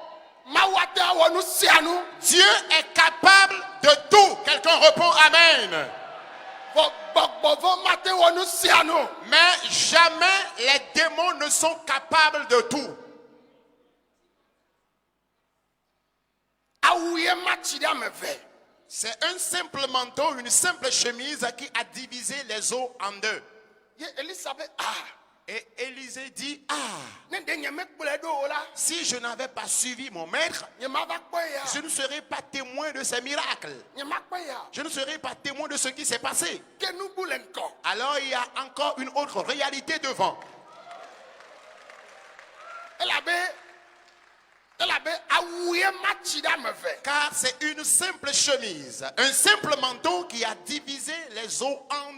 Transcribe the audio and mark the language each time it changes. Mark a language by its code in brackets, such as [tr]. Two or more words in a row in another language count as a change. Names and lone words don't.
[fr] Dieu est capable de tout. Quelqu'un répond Amen. Mais jamais les démons ne sont capables de tout. [ee] awuye matsi ɖe ame eve. [fr] C'est un simple manteau, une simple chemise qui a divisé les eaux en deux. [ee] Ye Elisabeth [fr] Et Élisée dit, ah, [ee] ne de nye mekplɔe ɖo o la, [fr] si je n'avais pas suivi mon maître, [ee] nye mava kpɔe [fr] je [ee] ya, [fr] ne serais pas témoin de ces miracles. [ee] nye makpɔe ya. [fr] Je ne serais pas témoin de ce qui s'est passé. [ee] Ke nubu le ŋgɔ. [fr] Alors il y a encore une autre réalité devant. [ee] Elabe awuye matsi ɖe ame eve. [fr] Car c'est une simple chemise, un simple manteau qui a divisé les eaux en